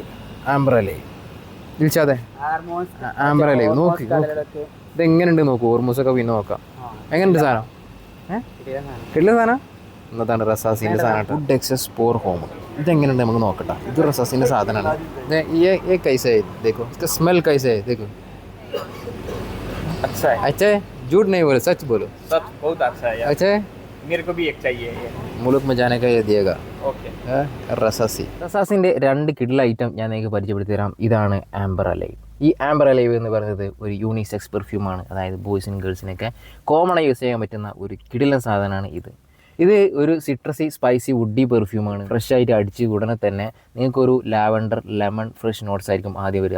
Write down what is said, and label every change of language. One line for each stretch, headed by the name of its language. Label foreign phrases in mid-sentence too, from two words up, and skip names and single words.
Malayalam: ആംബർ അലൈവ് വിളിച്ചാതെ ആംബർ അലൈവ് നോക്ക്. ഇത് എങ്ങനെയുണ്ട് നോക്കൂ. ഓർമോസൊക്കെ പിന്നെ നോക്കാം. എങ്ങനെയുണ്ട് സാധനം? കിട്ടില്ല സാധനം. എന്നതാണ് റസാസിൻ്റെ സാധനം. ഫുഡ് എക്സസ് പോർ ഹോം. ഇതെങ്ങനെയുണ്ട് നമുക്ക് നോക്കട്ടെ. ഇത് റസാസിൻ്റെ സാധനമാണ്.
Hindi: ये कैसा है देखो, इसका स्मेल कैसा है देखो. अच्छा है. अच्छा है, झूठ नहीं बोलो, सच बोलो. सब बहुत अच्छा है यार. अच्छा है, मेरे को भी एक चाहिए ये. മുളുക് മജാനെ का ये दिएगा. ओके.
Malayalam: റസാസി. റസാസിൻ്റെ 2 കിഡിൽ ഐറ്റം ഞാൻ നിങ്ങൾക്ക് പരിചയപ്പെടുത്തി തരാം. ഇതാണ് ആംബർ അലൈവ്. ഈ ആംബർ അലൈവ് എന്ന് പറയുന്നത് ഒരു യൂണിസെക്സ് പെർഫ്യൂമാണ്. അതായത് ബോയ്സിനും ഗേൾസിനൊക്കെ കോമണായി യൂസ് ചെയ്യാൻ പറ്റുന്ന ഒരു കിടിലൻ സാധനമാണ് ഇത്. ഇത് ഒരു
English: citrusy spicy woody
Malayalam: പെർഫ്യൂമാണ്. ഫ്രഷ് ആയിട്ട് അടിച്ച് ഉടനെ തന്നെ നിങ്ങൾക്കൊരു
English: lavender lemon fresh notes
Malayalam: ആയിരിക്കും ആദ്യം വരിക.